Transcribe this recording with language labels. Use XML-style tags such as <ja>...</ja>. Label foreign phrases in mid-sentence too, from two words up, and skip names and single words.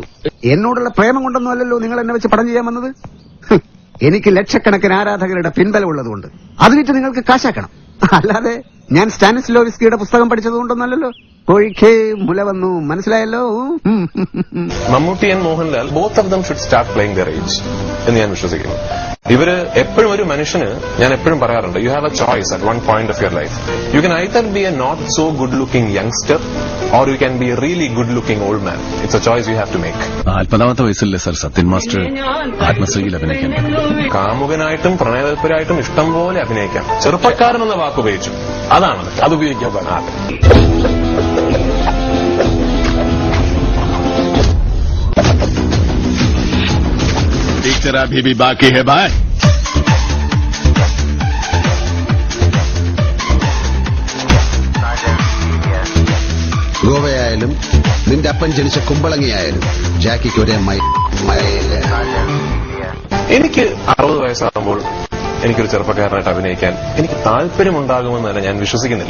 <ml>എന്നോടുള്ള പ്രേമം കൊണ്ടൊന്നും അല്ലല്ലോ നിങ്ങൾ എന്നെ വെച്ച് പടം ചെയ്യാൻ വന്നത്. എനിക്ക് ലക്ഷക്കണക്കിന് ആരാധകരുടെ പിൻബലം ഉള്ളതുകൊണ്ട് അത് വിറ്റ് നിങ്ങൾക്ക് കാശാക്കണം. അല്ലാതെ ഞാൻ സ്റ്റാനിസ്ലോവിസ്കിയുടെ പുസ്തകം പഠിച്ചതുകൊണ്ടൊന്നല്ലോ. കോഴിക്കേ മുല വന്നു, മനസ്സിലായല്ലോ.</ml> <en>Mammootty and Mohanlal both of them should start playing their age</en> <ml>എന്ന് ഞാൻ വിശ്വസിക്കുന്നു. ഇവര് എപ്പോഴും ഒരു മനുഷ്യന്, ഞാൻ എപ്പോഴും പറയാറുണ്ട്,</ml> <en>You have a choice at one point of your life. You can either be a not so good looking youngster or you can be a really good looking old man. It's a choice you have to make.</en> <ml>40ാമത്തെ വയസ്സിലല്ലേ സർ സത്യൻ മാസ്റ്റർ ആത്മശ്രീയിൽ അഭിനയിക്കാൻ? കാമുകനായിട്ടും പ്രണയതൽപരായിട്ടും ഇഷ്ടം പോലെ അഭിനയിക്കാം. ചെറുപ്പക്കാരൻ എന്ന വാക്ക് ഉപയോഗിച്ചു, അതാണ് അത് ഉപയോഗിക്കാൻ പാടില്ല.</ml> <hi>पिक्चर अभी भी बाकी है भाई.</hi> <ml>ഗോവയായാലും നിന്റെ അപ്പൻ ജനിച്ച കുമ്പളങ്ങിയായാലും ജാക്കിക്ക് ഒരേ മഴയില്ല. എനിക്ക് 60 വയസ്സാകുമ്പോൾ എനിക്കൊരു ചെറുപ്പക്കാരനായിട്ട് അഭിനയിക്കാൻ എനിക്ക് താല്പര്യമുണ്ടാകുമെന്ന് തന്നെ ഞാൻ വിശ്വസിക്കുന്നില്ല.</ml>